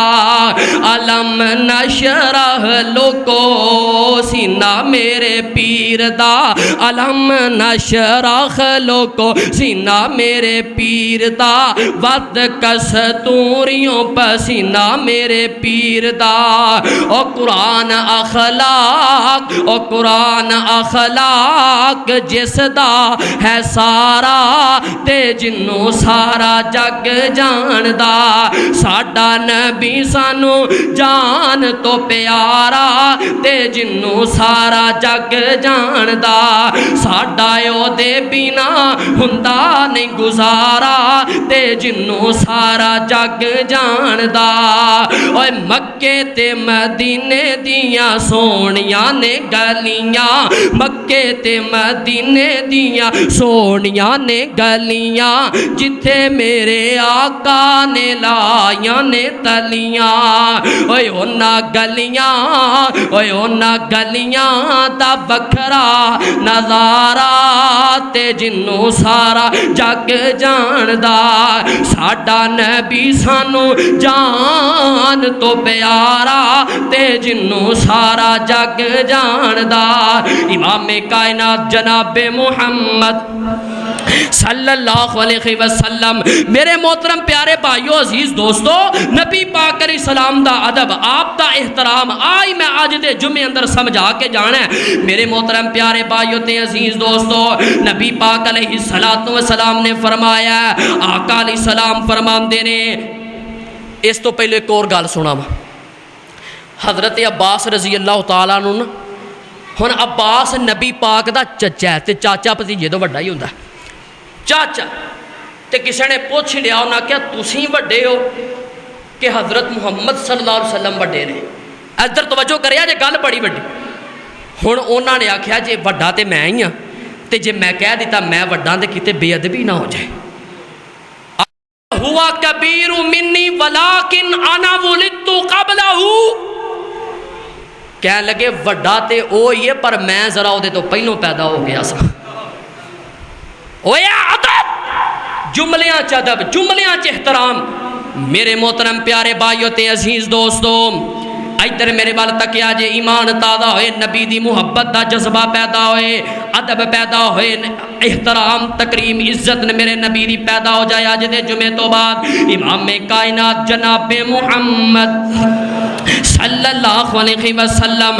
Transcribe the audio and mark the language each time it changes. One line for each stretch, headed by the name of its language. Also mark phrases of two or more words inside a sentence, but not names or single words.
Arabic: علم نشرح
Punjabi: لوکو سینہ میرے پیر دا,
Arabic: علم نشرح
Punjabi: لوکو سینہ میرے پیر دا, ود کستوریوں پسینہ میرے پیر دا. او قرآن اخلاق, او قرآن اخلاق جس دا ہے سارا تے جنوں سارا جگ جاندا. ساڈا نبی سانو جان تو پیارا تے جنوں سارا جگ جاندا. ساڈا او دے بنا ہوندا نہیں گزارا تے جنوں سارا جگ جاندا. اوے مکے تے مدینے دیاں سونیاں نے گلیاں, مکے تے مدینے دیاں سونیاں نے گلیاں, جتھے میرے آقا نے لائیاں نے تلیاں. اوے اونا گلیاں, اوے اونا گلیاں دا وکھرا نظارہ تے جنوں سارا جگ جاندا. ساڈا نبی سانو جان تو پیارا تے جنوں سارا جگ جاندا. امام کائنات جناب محمد
Arabic: صلی اللہ علیہ وسلم.
Punjabi: میرے محترم پیارے بھائیو عزیز دوستو, نبی پاک
Arabic: علیہ السلام
Punjabi: دا ادب, آپ دا احترام آئی میں آج دے جمعے اندر سمجھا کے جانا ہے. میرے محترم پیارے بھائیو تے عزیز دوستو, نبی پاک
Arabic: علیہ السلام
Punjabi: نے فرمایا, آقا
Arabic: علیہ السلام
Punjabi: فرماندے نے. اس تو پہلے ایک اور گل سنا وا. حضرت عباس
Arabic: رضی اللہ تعالیٰ عنہ
Punjabi: نا, ہن عباس نبی پاک دا چچا ہے تے چاچا بھتیجے تو وڈا ہی ہوندا چاچا. تے کسے نے پوچھ لیا, انہاں کہا تسی وڈے ہو کہ حضرت محمد
Arabic: صلی اللہ علیہ وسلم
Punjabi: وڈے نے. ادھر توجہ کریا جے گل بڑی وڈی. ہن انہاں نے آکھیا جے وڈا تے میں ہی ہاں تے جے میں کہہ دیتا میں وڈا تے کتے بے ادبی نہ ہو جائے.
Arabic: ہوا کبیر منی ولکن انا ولدت قبلہ.
Punjabi: کہنے لگے وڈا تے او ہی ہے پر میں ذرا او دے تو پہلوں پیدا ہو گیا سا. اویا ادب، جملیاں چ ادب، جملیاں چ احترام. میرے محترم پیارے بھائیو تے عزیز دوستو، ادھر میرے وال تکیا جے ایمان تازہ ہوئے، نبی دی محبت دا جذبہ پیدا ہوئے، ادب پیدا ہوئے، احترام تکریم عزت نے میرے نبی دی پیدا ہو جائے. آج دے جمعے تو بعد امام کائنات جناب محمد
Arabic: صلی اللہ علیہ وسلم.